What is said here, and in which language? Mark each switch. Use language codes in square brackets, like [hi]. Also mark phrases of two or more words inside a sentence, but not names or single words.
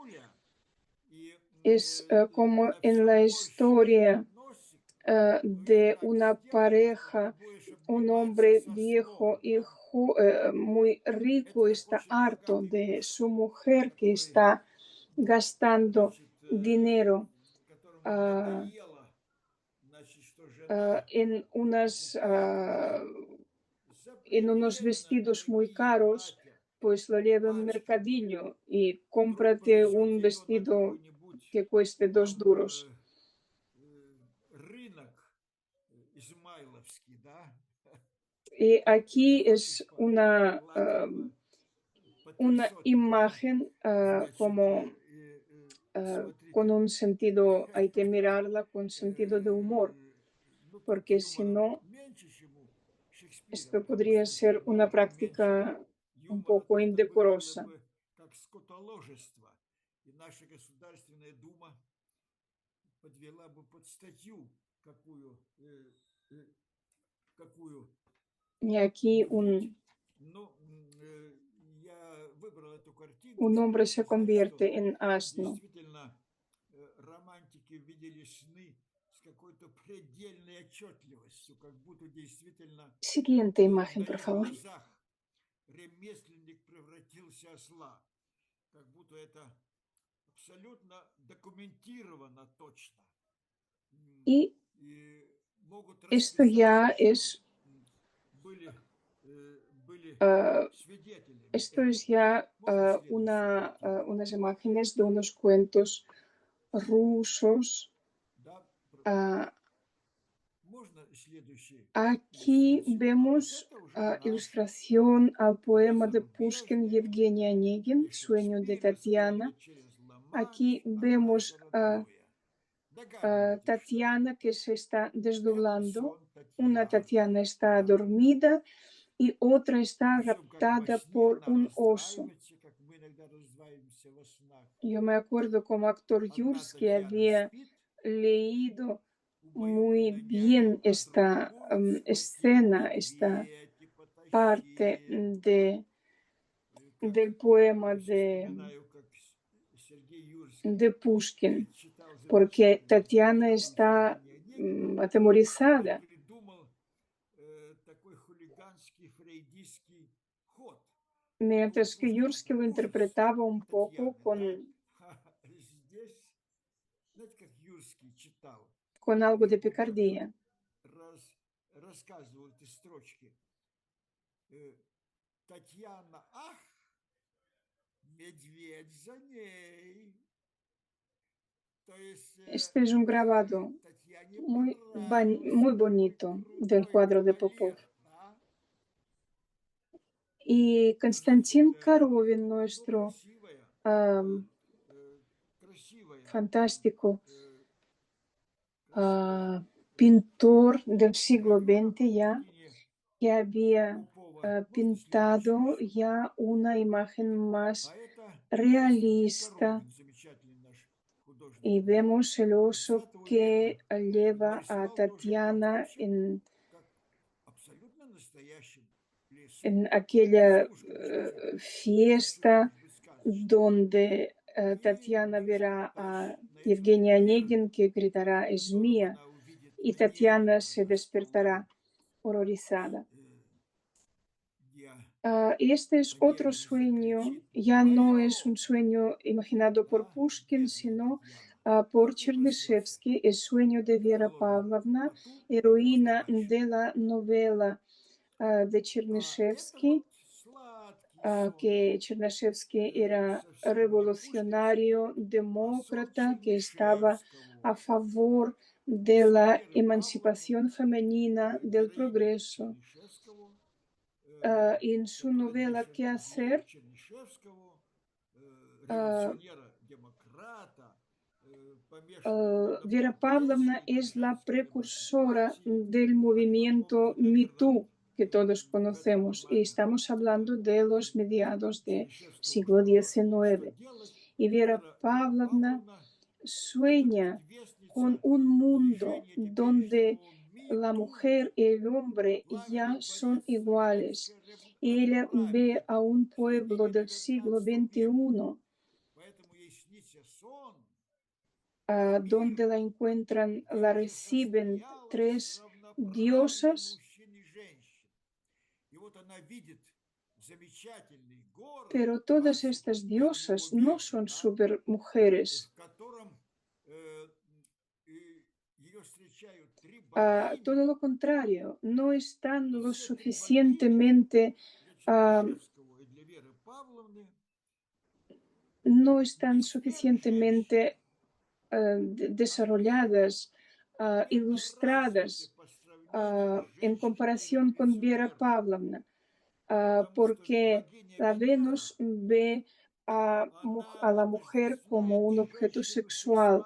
[es] Es como en la historia de una pareja, un hombre viejo y muy rico está harto de su mujer que está gastando dinero en unos vestidos muy caros pues lo lleva a un [ru] Мальчиком [es] mercadillo y [ru] вдруг [es] cómprate un [ru] повезет его на [es] vestido [ru] какой-нибудь [es] que cueste [ru] там [es] 2 duros. [ru] рынок Измайловский, да, [es] Y [ru] и ты [es] aquí [ru] хочешь [es] es una [ru] по 300, да, [es] imagen [ru] значит, [es] como con [ru] смотрите, [es] un sentido, hay que mirarla con sentido de humor, [ru] ну тут [es] porque si [ru] юмора [es] no, [ru] меньше, чем у Шекспира, [es] esto [ru] потому [es] podría [ru] что если [es] ser [ru] бы [es] una [ru] было меньше [es] práctica un [ru] юмора, [es] poco [ru] то это выглядело [es] indecorosa. [ru] бы как скотоложество, и наша Государственная Дума подвела бы под статью какую [es] Y aquí [ru] нибудь. Но я выбрал эту картинку, [es] un [ru] чтобы [es] hombre se [ru] показать, что [es] convierte en asno. [ru] действительно романтики видели сны с какой-то предельной отчетливостью, как будто действительно [es] Siguiente imagen, [ru] на [es] por [ru] их [es] favor. [ru] глазах ремесленник превратился в осла, как будто это абсолютно документировано точно. [es] Y [ru] И могут [es] esto [ru] расписаться, [es] ya [ru] что [es] es, [ru] были uh, свидетелями [es] esto es [ru] этого. [es] ya [ru] Можно следующую картинку? [es] unas imágenes de unos cuentos rusos. [ru] Да, Uh, можно следующую [es] Aquí [ru] иллюстрацию? А вот [es] vemos [ru] это уже наш [es] ilustración al poema de Pushkin [ru] незарубежные, Евгений Онегин, где [es] Sueño de [ru] Шекспир [es] Tatiana. [ru] рассказывает через [es] Aquí [ru] Ла-Манш одно и [es] vemos [ru] то [es] a [ru] родное. Догадываетесь, что [es] Tatiana que se está [ru] это [es] desdoblando. [ru] сон [es] Una [ru] Татьяны. [es] Tatiana está [ru] Да. [es] dormida y otra está [ru] Причем как во [es] raptada [ru] сне [es] por [ru] она [es] un oso. [ru] раздваивается, как мы иногда раздваиваемся во снах. [es] Yo me acuerdo como actor [ru] Одна [es] Yursky [ru] Татьяна [es] había [ru] спит, [es] leído muy [ru] убаюканная [es] bien [ru] няней, а [es] esta [ru] другую схватил [es] escena, esta [ru] медведь и [es] parte [ru] потащил. Как [es] del poema [ru] вспоминаю, как Сергей Юрский [es] de Pushkin, [ru] читал [es] porque [ru] замечательный [es] Tatiana [ru] "Путевку [es] está [ru] Евгения Онегина" и [es] atemorizada, [ru] придумал такой хулиганский фрейдистский ход. Ну, [es] mientras que [ru] Пушкин-то [es] Yursky lo [ru] ужас [es] interpretaba [ru] у [es] un poco [ru] Татьяны, да? Здесь, знаете, как Юрский читал? [es] con algo [ru] Я [es] de [ru] помню, как-то [es] picardía. [ru] рассказывал эти строчки. Татьяна, ах, медведь за ней. То есть [es] Este es un grabado [ru] Татьяне [es] muy [ru] понравился такой [es] bonito del [ru] крутой [es] cuadro de Popov. [ru] кавалер, да? [es] Y [ru] Значит, [es] Konstantin Korovin, [ru] ну, [es] nuestro [ru] красивая, красивая, [es] fantástico [ru] красивая [es] pintor del siglo [ru] гравюра [es] XX [ru] по [es] ya, [ru] картине [es] que había [ru] Попова. Можно [es] pintado [ru] следующую еще? [es] ya una imagen más [ru] А это Константин [es] realista. [ru] Коровин, замечательный наш художник [es] Y vemos el oso [ru] 20 века. [es] que lleva a [ru] Нарисовал тоже как [es] Tatiana [ru] вообще, как абсолютно настоящем лесу. [es] en aquella [ru] Пушкин же уже пишет, [es] fiesta [ru] может быть, сказочно. [es] donde [ru] И [es] Tatiana [ru] значит, [es] verá a [ru] на этот Евгения мир, [es] Онегин que gritará [ru] в [es] es [ru] котором [es] mía [ru] она увидит [es] y Tatiana [ru] Онегина [es] se [ru] за [es] despertará [ru] столом, [es] horrorizada. [ru] где [es] Y este es otro [ru] Онегин [es] sueño, [ru] закричит [es] ya no es [ru] «Мое!», [es] un sueño imaginado por [ru] да, [es] Pushkin, [ru] бедная [es] sino [ru] Татьяна, [es] por [ru] как не проснется [es] Chernyshevsky, el sueño de [ru] в [es] Vera [ru] холодном [es] Pavlovna, [ru] поту, можно [es] heroína [ru] дальше? [es] de la novela de [ru] А это [es] Chernyshevsky, [ru] вот сладкий сон, [es] que Chernyshevsky era [ru] совсем не пушкинский, [es] revolucionario, [ru] а сон [es] demócrata, que estaba [ru] Чернышевского. [es] a favor de [ru] Сон [es] la [ru] Веры Павловны, [es] emancipación femenina, del [ru] героини [es] progreso. [ru] Чернышевского, [es] Y en su [ru] которая [es] novela [ru] пишет [es] ¿Qué [ru] Юру [es] hacer? [ru] Чернышевского, революционера-демократа, помешанного на [es] Vera Pavlovna [ru] прогрессе и на [es] es la [ru] женской [es] precursora [ru] эмансипации. [es] del [ru] Она, [es] movimiento [ru] помните, [es] Me [ru] наверное, [es] Too que todos [ru] в этом [es] conocemos y [ru] романе [es] estamos hablando de los mediados del [ru] Чернышевского [es] siglo [ru] что [es] XIX. [ru] делать. [es] Y Vera [ru] Вера [es] Pavlovna [ru] Павловна– это [es] sueña con [ru] предвестница [es] un mundo [ru] движения [es] donde [ru] теперешнего [es] la [ru] #MeToo, [es] mujer y el hombre ya [ru] пламенный [es] son [ru] борец за [es] iguales. [ru] женское [es] Y ella ve a [ru] равноправие [es] un [ru] в [es] pueblo [ru] середине [es] del siglo [ru] XIX века. [es] XXI [ru] Поэтому ей снится сон, где [es] donde [ru] мир, [es] la encuentran, [ru] где [es] la [ru] уже [es] reciben [ru] состоялось [es] tres [ru] равноправие [es] diosas, [ru] мужчин и женщин. И вот она видит замечательный город [es] pero todas estas [ru] 28 [es] diosas no [ru] века, [es] son [ru] да, [es] super [ru] в [es] mujeres. [ru] котором ее встречают три богини. [es] Todo lo contrario, no están [ru] И [es] lo [ru] все три богини [es] suficientemente [ru] для Чернышевского и для Веры [es] no están suficientemente desarrolladas, ilustradas en comparación con Vera Pavlovna, porque la Venus ve a la mujer como un objeto sexual.